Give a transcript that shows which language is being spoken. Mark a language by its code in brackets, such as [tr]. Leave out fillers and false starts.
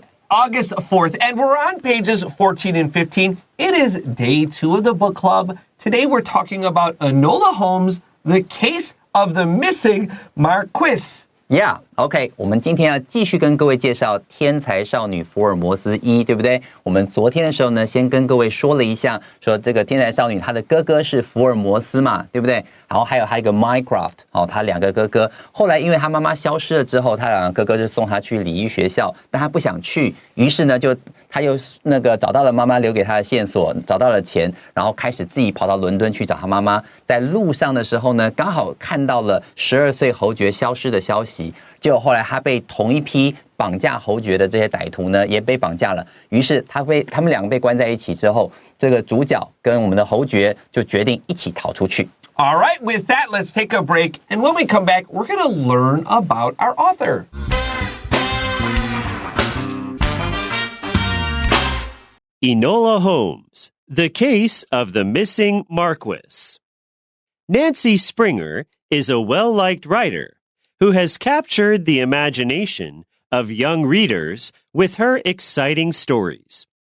[en] August 4th, and we're on pages 14 and 15. It is day 2 of the book club. Today we're talking about Enola Holmes, the case of the missing Marquess. [zh] Yeah, OK， 我们今天要继续跟各位介绍天才少女福尔摩斯1，对不对？我们昨天的时候呢，先跟各位说了一下，说这个天才少女她的哥哥是福尔摩斯嘛，对不对？然后还有一个 Mycroft， 他2个哥哥。后来因为他妈妈消失了之后，他2个哥哥就送他去礼仪学校，但他不想去，于是呢，他又找到了妈妈留给他的线索，找到了钱，然后开始自己跑到伦敦去找他妈妈。在路上的时候呢，刚好看到了12岁侯爵消失的消息。结果后来他被同一批绑架侯爵的这些歹徒呢，也被绑架了。于是他们2个被关在一起之后，这个主角跟我们的侯爵就决定一起逃出去。 [en] All right, with that, let's take a break. And when we come back, we're going to learn about our author. Enola Holmes, the case of the missing Marquess. Nancy Springer is a well-liked writer who has captured the imagination of young readers with her exciting stories.